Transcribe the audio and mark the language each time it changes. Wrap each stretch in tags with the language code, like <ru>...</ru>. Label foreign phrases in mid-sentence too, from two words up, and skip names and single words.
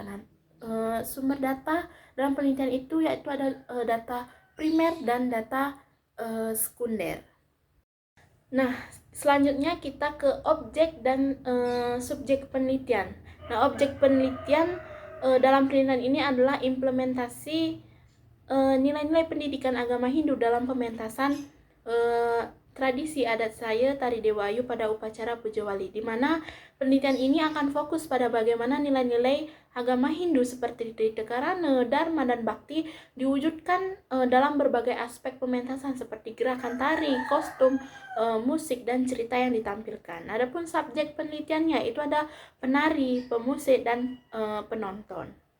<id>Nah, sumber data dalam penelitian itu yaitu ada data primer dan data sekunder. Nah, selanjutnya kita ke objek dan subjek penelitian. Nah, objek penelitian dalam penelitian ini adalah implementasi nilai-nilai pendidikan agama Hindu dalam pementasan tradisi adat saya Tari Dewa Ayu pada upacara Puja Wali, di mana penelitian ini akan fokus pada bagaimana nilai-nilai agama Hindu seperti Trita Karana, Dharma, dan Bakti diwujudkan dalam berbagai aspek pementasan seperti gerakan tari, kostum, musik, dan cerita yang ditampilkan. Adapun subjek penelitiannya itu ada penari, pemusik, dan penonton.</id>